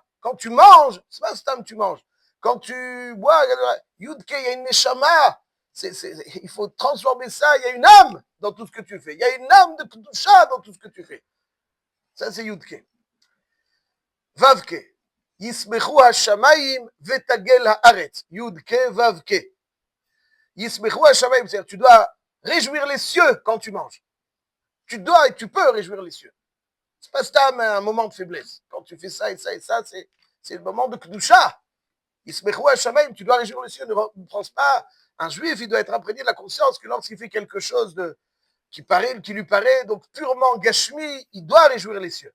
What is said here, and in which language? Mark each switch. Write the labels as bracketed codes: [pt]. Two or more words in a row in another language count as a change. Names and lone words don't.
[fr] Quand tu manges, c'est pas stam tu manges. Quand tu bois, Yudke, il y a une neshama. Il faut transformer ça. Il y a une âme dans tout ce que tu fais. Il y a une âme de Kedusha dans tout ce que tu fais. Ça, c'est Yudke. Vavke. [he] ישמחו השמים ותגל הארץ. [fr] Yudke, Vavke. [he] ישמחו השמים, [fr] c'est-à-dire tu dois réjouir les cieux quand tu manges. Tu dois et tu peux réjouir les cieux. C'est pas stam un moment de faiblesse. Quand tu fais ça et ça et ça, c'est le moment de Kedusha. [he] ישמחו השמים, [fr] tu dois réjouir les cieux. Ne pense pas, un juif, il doit être imprégné de la conscience que lorsqu'il fait quelque chose qui lui paraît donc purement gashmi, il doit réjouir les cieux.